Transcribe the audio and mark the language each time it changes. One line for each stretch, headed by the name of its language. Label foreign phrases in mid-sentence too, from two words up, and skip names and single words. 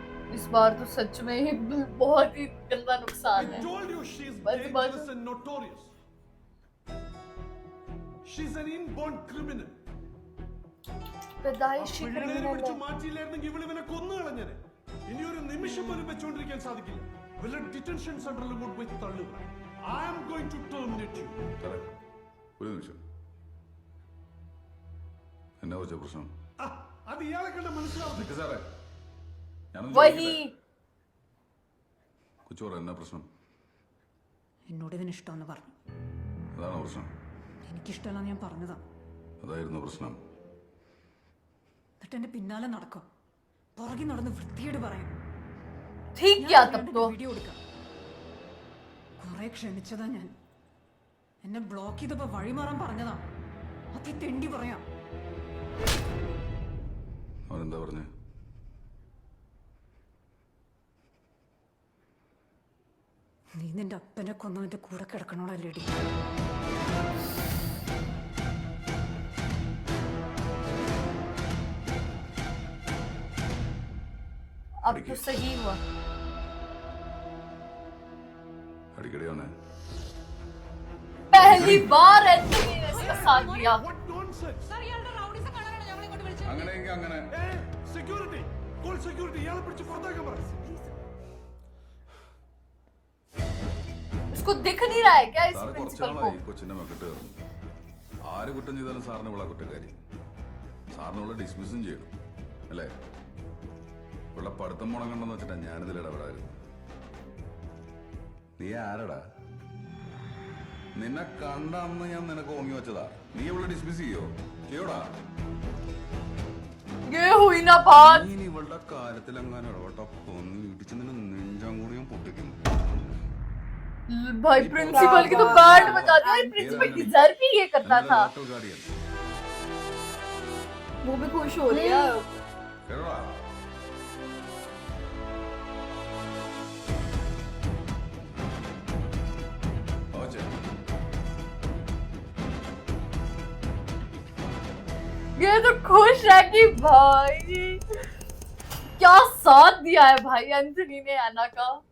Hindi: इस बार तो सच में ही बहुत ही गंदा नुकसान
English: I
Hindi: है।
English: told you she's
Hindi: बस
English: dangerous and notorious. She's an inborn criminal.
Hindi: पैदाइशी
Malayalam: പിള്ളേരെ
Hindi: क्रिमिनल
Malayalam: പിടിച്ച്
Hindi: है।
Malayalam: മാറ്റിയില്ലായിരുന്നെങ്കിൽ ഇവളിവനെ കൊന്നു കളഞ്ഞേനെ. ഇനി ഒരു നിമിഷം പോലും വെച്ചുകൊണ്ടിരിക്കാൻ സാധിക്കില്ല. വല്ല ഡിറ്റൻഷൻ സെന്ററിലും കൊണ്ടുപോയി തള്ളുക. I am going to terminate you. സാറേ ഒരു നിമിഷം എന്നാ വെച്ച പ്രശ്നം ആ, അത് ഇയാളെ കണ്ട മനസ്സിലാവുന്നില്ല. നിക്ക് സാറേ ഞാനൊന്ന്
Hindi: वही
Malayalam: ചോദിക്കട്ടെ? കൊച്ചു പറ എന്നാ പ്രശ്നം? എന്നോട് ഇതിന് ഇഷ്ടമെന്ന് പറഞ്ഞു. അതാണോ പ്രശ്നം? എനിക്കിഷ്ടമല്ല ഞാൻ പറഞ്ഞതാ. അതായിരുന്നു പ്രശ്നം. എന്നിട്ട് എന്റെ പിന്നാലെ നടക്കും, പുറകെ നടന്ന് വൃത്തിയോട് പറയാം.
Hindi: ठीक किया तब तो।
Malayalam: വീഡിയോ എടുക്കാം. കുറെ ക്ഷമിച്ചതാ ഞാൻ. എന്നെ ബ്ലോക്ക് ചെയ്തപ്പോ വഴിമാറാൻ പറഞ്ഞതാ. അതി തെണ്ടി പറയാം. അവനെന്താ പറഞ്ഞേ? നീ നിന്റെ അപ്പനെ കൊന്നവന്റെ കൂടെ കിടക്കണോളല്ലേടി.
Hindi: अब तो सही हुआ।
Malayalam: അടിക്കടി അവനെ
Hindi: पहली बार एंथनी ने इसका साथ दिया।
English: What nonsense.
Malayalam: അങ്ങനെയെങ്കിൽ അങ്ങനെ സെക്യൂരിറ്റി,
English: call security,
Malayalam: ഇയാളെ പിടിച്ച് പുറത്താക്കാൻ പറ.
Hindi: इसको दिख नहीं रहा है क्या इस
Malayalam: സാറ്
Hindi: प्रिंसिपल को?
Malayalam: കുറച്ചാളായി കൊച്ചിന്റെ മെക്കിട്ട് കയറുന്നു. ആര് കുറ്റം ചെയ്താലും സാറിന് വിള കുറ്റക്കാരി. സാറിനുള്ള ഡിസ്മിസും ചെയ്യണം അല്ലേ? ഇവിടെ പഠിത്തം മുടങ്ങണ്ടെന്ന് വെച്ചിട്ടാ ഞാനിതിൽ ഇടപെടായിരുന്നു. നീ ആരടാ? നിന്നെ കണ്ട അന്ന് ഞാൻ നിനക്ക് ഓങ്ങി വെച്ചതാ. നീ ഇവിടെ ഡിസ്മിസ് ചെയ്യോടാ?
Hindi: ये हुई ना बात।
Malayalam: നീ ഇവളുടെ കാര്യത്തിൽ എങ്ങാനും ഇടപെട്ട പൊന്ന് ഇടിച്ച് നിന്നെ നെഞ്ചാം കൂടി ഞാൻ പൊട്ടിക്കും.
Hindi: भाई प्रिंसिपल की तो बैंड बजा दिया। प्रिंसिपल डिजर्व ही ये करता था।
English: local guardian
Hindi: वो भी खुश हो रही है।
Malayalam: കേടാ
Hindi: ये तो खुश है कि भाई क्या साथ दिया है भाई एंथनी ने एना का।